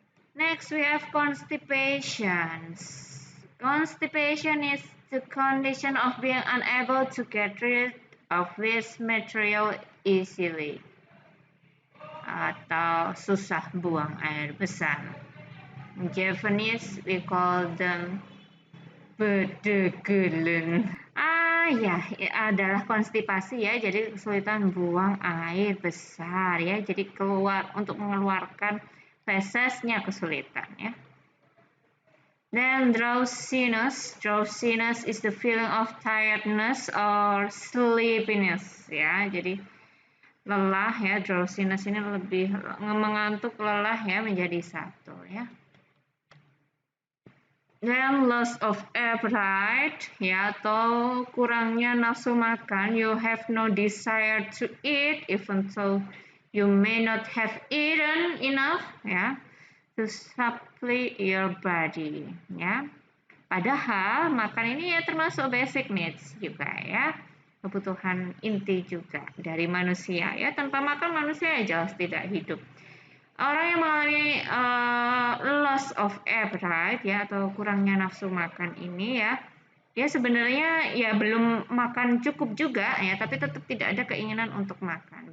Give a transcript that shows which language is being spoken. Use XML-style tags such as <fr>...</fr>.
<en>Next we have constipation. Constipation is the condition of being unable to get rid of waste material easily</en> <id>atau susah buang air besar.</id> <en>In Japanese we call them bedegelen.</en> <id>Ya, adalah konstipasi ya, jadi kesulitan buang air besar ya, jadi untuk mengeluarkan fesesnya kesulitan ya.</id> <en>Then drowsiness is the feeling of tiredness or sleepiness</en> <id>ya, jadi lelah ya, drowsiness ini lebih mengantuk, lelah ya, menjadi satu ya.</id> <en>Then loss of appetite</en> <id>ya, atau kurangnya nafsu makan.</id> <en>You have no desire to eat even though you may not have eaten enough ya to supply your body ya.</en> <id>Padahal makan ini ya termasuk</id> <en>basic needs</en> <id>juga ya, kebutuhan inti juga dari manusia ya. Tanpa makan manusia ya jelas tidak hidup. Orang yang mengalami loss of appetite ya, atau kurangnya nafsu makan ini ya, dia sebenarnya ya belum makan cukup juga ya, tapi tetap tidak ada keinginan untuk makan.</id>